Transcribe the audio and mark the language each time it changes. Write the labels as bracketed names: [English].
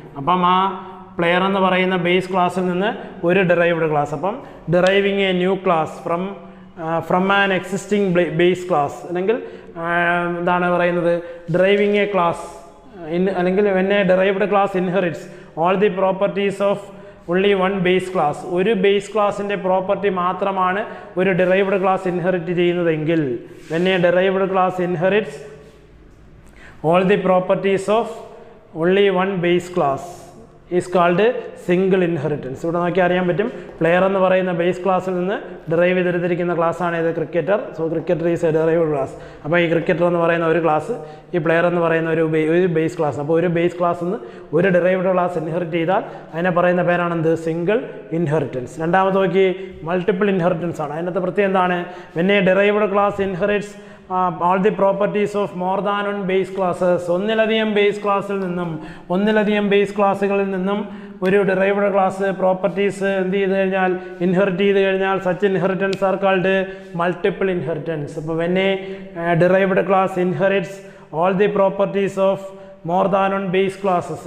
[Malayalam] അപ്പം ആ പ്ലെയർ എന്ന് പറയുന്ന ബേസ് ക്ലാസ്സിൽ നിന്ന് ഒരു ഡിറൈവ്ഡ് ക്ലാസ്. [English] അപ്പം deriving a new class from an existing base class, [Malayalam] അല്ലെങ്കിൽ എന്താണ് പറയുന്നത്, [English] Deriving a class അല്ലെങ്കിൽ when a derived class inherits all the properties of only one base class. [Malayalam] ഒരു ബേസ് ക്ലാസിൻ്റെ പ്രോപ്പർട്ടി മാത്രമാണ് ഒരു ഡിറൈവ്ഡ് ക്ലാസ് ഇൻഹെറിറ്റ് ചെയ്യുന്നതെങ്കിൽ [English] when a derived class inherits all the properties of only one base class is called single inheritance. [Malayalam] ഇവിടെ നോക്കി അറിയാൻ പറ്റും. Player എന്ന് പറയുന്ന ബേസ് ക്ലാസ്സിൽ നിന്ന് ഡിറൈവ് ചെയ്തെടുത്തിരിക്കുന്ന ക്ലാസ്സാണ് ഇത് cricketer. [English] So cricketer is a derived class. [Malayalam] അപ്പോൾ ഈ ക്രിക്കറ്റർ എന്ന് പറയുന്ന ഒരു ക്ലാസ്, ഈ പ്ലെയർ എന്ന് പറയുന്ന ഒരു ബേസ് ക്ലാസ്. അപ്പോൾ ഒരു ബേസ് ക്ലാസ്സിൽ നിന്ന് ഒരു ഡിറൈവ്ഡ് ക്ലാസ് ഇൻഹെറിറ്റ് ചെയ്താൽ അതിനെ പറയുന്ന പേരാണെന്ത്, സിംഗിൾ ഇൻഹെറിറ്റൻസ്. രണ്ടാമത് നോക്കി മൾട്ടിപ്പിൾ ഇൻഹെറിറ്റൻസ് ആണ്. അതിനകത്ത് പ്രത്യേകം എന്താണ്, [English] When a derived class inherits all the properties of more than one base classes. [Malayalam] ഒന്നിലധികം ബേസ് ക്ലാസ്സിൽ നിന്നും ഒന്നിലധികം ബേസ് ക്ലാസ്സുകളിൽ നിന്നും ഒരു ഡിറൈവ്ഡ് ക്ലാസ് പ്രോപ്പർട്ടീസ് എന്ത് ചെയ്ത് കഴിഞ്ഞാൽ ഇൻഹെറിറ്റ് ചെയ്ത് കഴിഞ്ഞാൽ [English] Such inheritance are called multiple inheritance. അപ്പോൾ when a derived class inherits all the properties of more than one base classes.